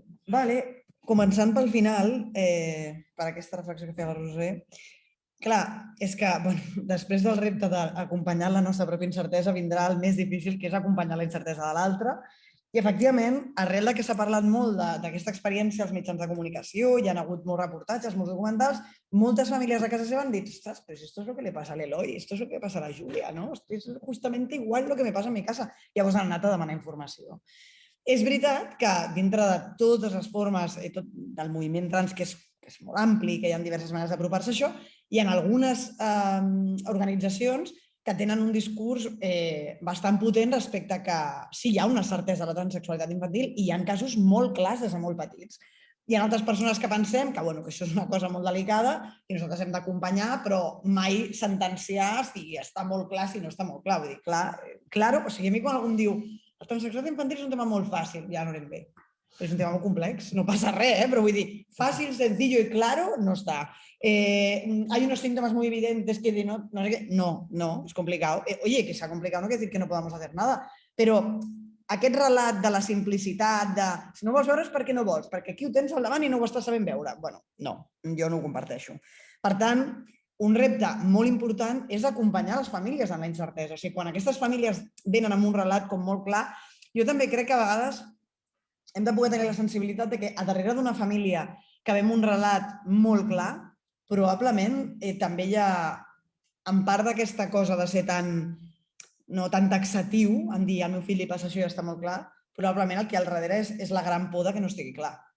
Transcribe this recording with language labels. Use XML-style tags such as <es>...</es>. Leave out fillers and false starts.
<ca>Vale, començant pel final, per aquesta reflexió que feia la Roser, clar, és que després del repte d'acompanyar la nostra pròpia incertesa vindrà el més difícil, que és acompanyar la incertesa de l'altre. I, efectivament, arrel que s'ha parlat molt d'aquesta experiència als mitjans de comunicació, hi ha hagut molts reportatges, molts documentals, moltes famílies de casa seva han dit, ostres, però</ca> <es>esto es lo que le pasa a l'Eloi, esto es lo que pasa a la Júlia, ¿no? Es justamente igual lo que me pasa en mi casa.</es> <ca>Llavors han anat a demanar informació. És veritat que dintre de totes les formes del moviment trans, que és molt ampli, que hi ha diverses maneres d'apropar-se a això, hi ha algunes organitzacions que tenen un discurs bastant potent respecte a que sí, hi ha una certesa de la transsexualitat infantil i hi ha casos molt clars des de molt petits. Hi ha altres persones que pensem que això és una cosa molt delicada i nosaltres hem d'acompanyar, però mai sentenciar si està molt clar, si no està molt clar. Vull dir, clar, o sigui, a mi quan algú em diu la transsexualitat infantil és un tema molt fàcil, ja no anem bé. És un tema molt complex, no passa res, però vull dir, fàcil,</ca> <es>sencillo y claro no está. Hay unos síntomas muy evidentes que no sé qué. No, es complicado. Oye, que sea complicado no quiere decir que no podamos hacer nada,</es> <ca>però aquest relat de la simplicitat, de si no vols veure és perquè no vols, perquè aquí ho tens al davant i no ho estàs sabent veure. Bueno, no, jo no ho comparteixo. Per tant, un repte molt important és acompanyar les famílies en la incertesa. O sigui, quan aquestes famílies venen amb un relat com molt clar, jo també crec que a vegades hem de poder tenir la sensibilitat de que a darrere d'una família que ve amb un relat molt clar, probablement també hi ha, en part d'aquesta cosa de ser tan taxatiu, en dir al meu fill li passa això i ja està molt clar, probablement el que al darrere és la gran por que no estigui clar.</ca>